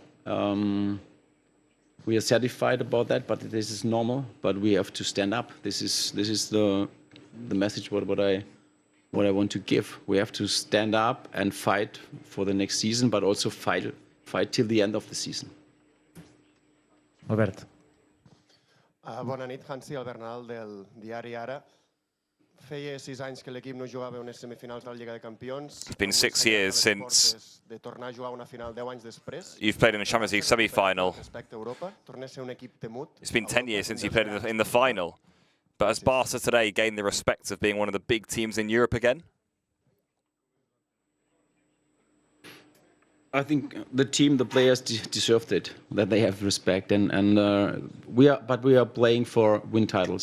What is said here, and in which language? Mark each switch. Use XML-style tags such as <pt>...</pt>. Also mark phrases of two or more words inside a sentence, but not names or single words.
<en>We are satisfied about that, but this is normal. But we have to stand up. This is the message what I want to give. We have to stand up and fight for the next season, but also fight till the end of the season. Albert.</en> <ca>Bona nit, Hansi, Albert Nadal del diari Ara. Feia 6 anys que l'equip no jugava unes semifinals de la Lliga de Campions.</ca> <en>It's been 6 years since</en> <ca>de tornar a jugar una final 10 anys després.</ca> <en>You've played in the Champions League semi-final.</en> <ca>Respecte a Europa, torna a ser un equip temut.</ca> <en>It's been 10 years since you played in the final. But has Barca today gained the respect of being one of the big teams in Europe again? I think the team, the players deserved it, that they have respect, and we are playing for win titles.</en>